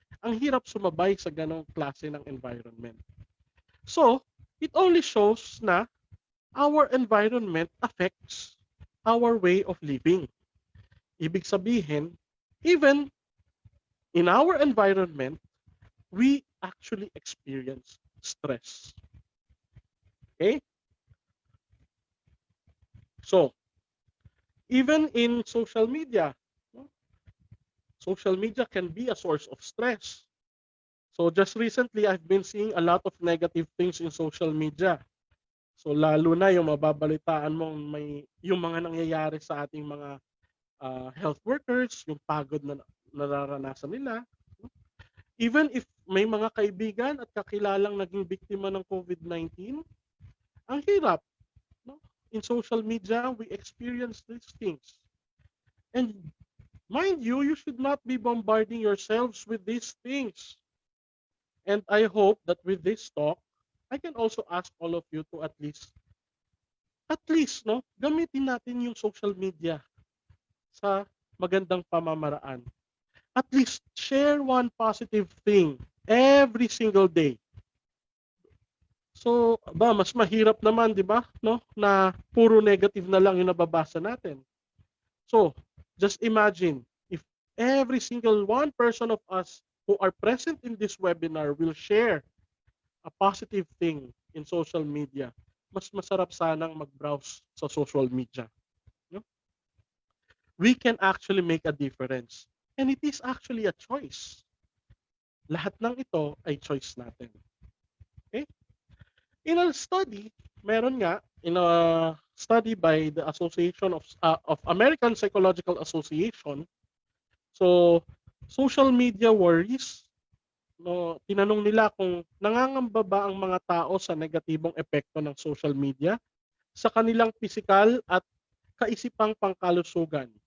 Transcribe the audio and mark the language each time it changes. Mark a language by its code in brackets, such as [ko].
[tl] Ang hirap sumabay sa ganong klase ng environment. [en] So, it only shows na our environment affects our way of living. [tl] Ibig sabihin, [en] even in our environment, we actually experience stress. Okay? So, even in social media, no? Social media can be a source of stress. So just recently, I've been seeing a lot of negative things in social media. [tl] So lalo na yung mababalitaan mo yung mga nangyayari sa ating mga health workers, yung pagod na nararanasan nila. [en] Even if [tl] may mga kaibigan at kakilalang naging biktima ng COVID-19, ang hirap. No? [en] In social media, we experience these things. And mind you, you should not be bombarding yourselves with these things. And I hope that with this talk, I can also ask all of you to at least, no, [tl] gamitin natin yung social media sa magandang pamamaraan. [en] At least share one positive thing every single day. [tl] So, mas mahirap naman, di ba, no, na puro negative na lang yung nababasa natin. [en] So, just imagine if every single one person of us who are present in this webinar will share a positive thing in social media, [tl] mas masarap sanang mag-browse sa social media. [en] No? We can actually make a difference. And it is actually a choice. [tl] Lahat ng ito ay choice natin. Okay? [en] In a study, [tl] meron nga, [en] in a study by the Association of American Psychological Association, so social media worries, [tl] no, tinanong nila kung nangangamba ba ang mga tao sa negatibong epekto ng social media sa kanilang pisikal at kaisipang pangkalusugan.